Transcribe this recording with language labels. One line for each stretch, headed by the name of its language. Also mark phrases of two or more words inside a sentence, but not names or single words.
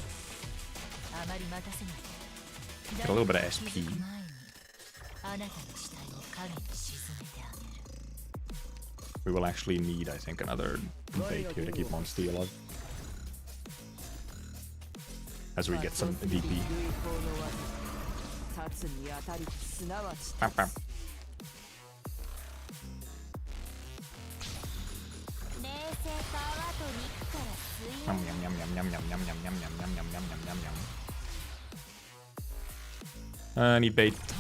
English: Get a little bit of SP. We will actually need, I think, another bait here to keep Monster alive. As we get some VP. Bam, bam. Yum, yum, yum, yum, yum, yum, yum, yum, yum, yum, yum, yum, yum, yum, yum. I need bait.